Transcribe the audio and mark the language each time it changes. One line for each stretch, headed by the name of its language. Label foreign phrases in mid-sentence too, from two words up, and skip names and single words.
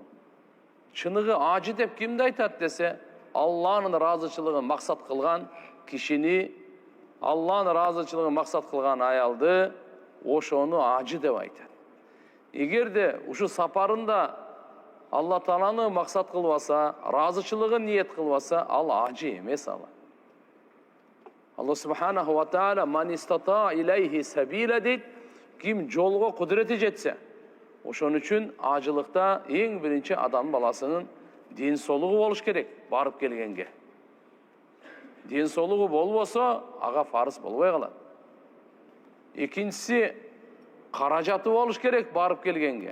Kyrgyz: Чыныгы ажы деп кимди айтат десе, Алланын ыраазычылыгын максат кылган кишини, Алланын ыраазычылыгын максат кылган аялды, ошону ажы деп айтат. Эгерде ушу сапарында Алла Тааланы максат кылбаса, ыраазычылыгын ниет кылбаса, ал ажы эмес ал.
Arabic: الله سبحانه وتعالى من استطاع إليه سبيلا
Kyrgyz: дейт, ким жолго кудурети жетсе. Ошон үчүн ажылыкта эң биринчи адам баласынын ден соолугу болуш керек, барып келгенге. Ден соолугу болбосо, ага фарыз болбой калат. Экинчиси, каражаты болуш керек барып келгенге.